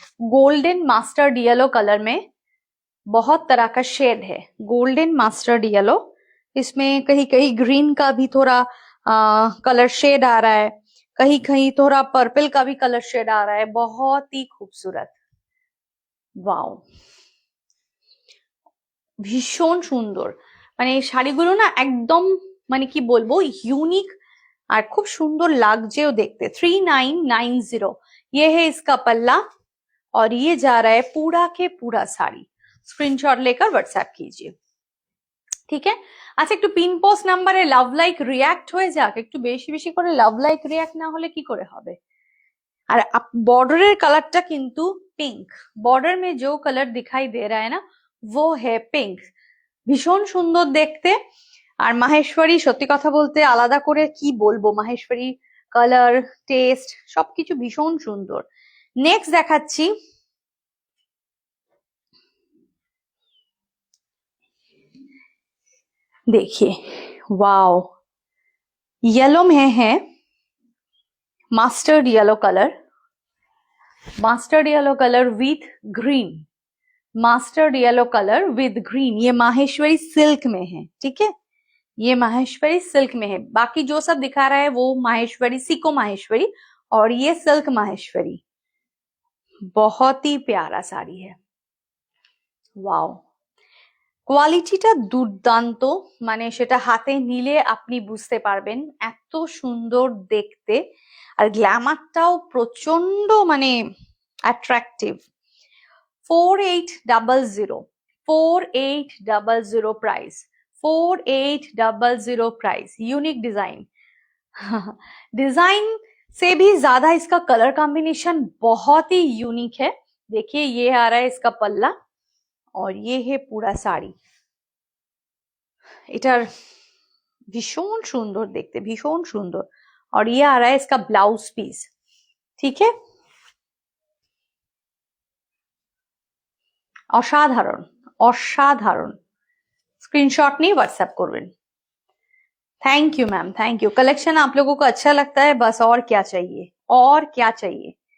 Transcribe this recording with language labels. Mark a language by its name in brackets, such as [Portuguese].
[Hindi] Golden mastered yellow colour में बहुत तरह का शेड है, गोल्डन मास्टर्ड येलो, इसमें कहीं कहीं ग्रीन का भी थोड़ा कलर शेड आ रहा है, कहीं कहीं थोड़ा पर्पल का भी कलर शेड आ रहा है, बहुत ही खूबसूरत। [Bangla] वाओ, ভীষণ সুন্দর, মানে এই শাড়িগুলো না একদম, মানে কি বলবো, ইউনিক আর খুব সুন্দর লাগছেও দেখতে। [Hindi] 3990, ये है इसका पल्ला, और ये जा रहा है पूरा के पूरा साड़ी। स्क्रीनशॉट लेकर व्हाट्सएप कीजिए, [Bangla] ঠিক আছে। আচ্ছা, একটু পিন পোস্ট নাম্বারে লাভ লাইক রিয়াক্ট হয়ে যাক, একটু বেশি বেশি করে লাভ লাইক রিয়াক্ট না হলে কি করে হবে। আর [Hindi] बॉर्डर कलरটা [Bangla] কিন্তু পিঙ্ক, [Hindi] बॉर्डर में जो कलर दिखाई दे रहा है ना वो है पिंक, [Bangla] ভীষণ সুন্দর দেখতে। আর মাহেশ্বরী, সত্যি কথা বলতে আলাদা করে কি বলবো, মাহেশ্বরী কালার, টেস্ট সবকিছু ভীষণ সুন্দর। নেক্সট দেখাচ্ছি, [Hindi] देखिए वाओ, येलो में है mastered yellow colour, mastered yellow colour with green, mastered yellow colour with green, ये माहेश्वरी सिल्क में है, ठीक है, ये माहेश्वरी सिल्क में है। बाकी जो सब दिखा रहा है वो माहेश्वरी, सिको माहेश्वरी, और ये सिल्क माहेश्वरी। बहुत ही प्यारा साड़ी है, [Bangla] वाओ, কোয়ালিটিটা দুর্দান্ত, মানে সেটা হাতে নিলে আপনি বুঝতে পারবেন, এত সুন্দর দেখতে, আর গ্ল্যামারটাও প্রচন্ড, মানে attractive. [Hindi] 4800, 4800 price, 4800 price. Unique design, design से भी ज्यादा इसका कलर कॉम्बिनेशन बहुत ही यूनिक है। देखिए ये आ रहा है इसका पल्ला, और ये है पूरा साड़ी। [Bangla] এটার ভীষণ সুন্দর দেখতে, ভীষণ সুন্দর। [Hindi] और ये आ रहा है इसका ब्लाउज पीस, ठीक है। [Bangla] অসাধারণ, অসাধারণ। [Hindi] स्क्रीनशॉट नहीं व्हाट्सएप করবেন। Thank you ma'am, thank you. Collection आप लोगों को अच्छा लगता है, बस और क्या चाहिए, और क्या चाहिए।